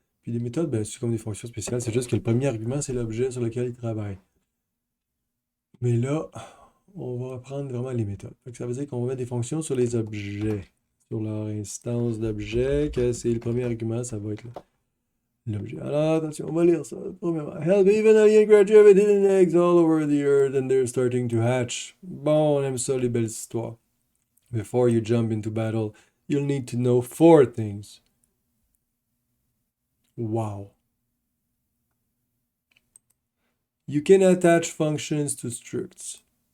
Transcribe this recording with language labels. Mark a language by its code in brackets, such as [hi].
[fr] Puis les méthodes, ben, c'est comme des fonctions spéciales, c'est juste que le premier argument, c'est l'objet sur lequel ils travaillent. Mais là, on va apprendre vraiment les méthodes. Fait que ça veut dire qu'on va mettre des fonctions sur les objets, sur leur instance d'objet, que c'est le premier argument, ça va être l'objet. Alors, attention, on va lire ça. [en] Premièrement, help even alien creatures have hidden eggs all over the earth and they're starting to hatch. [fr] Bon, on aime ça, les belles histoires. [en] Before you jump into battle, you'll need to know 4 things. Wow. You can attach functions to structs.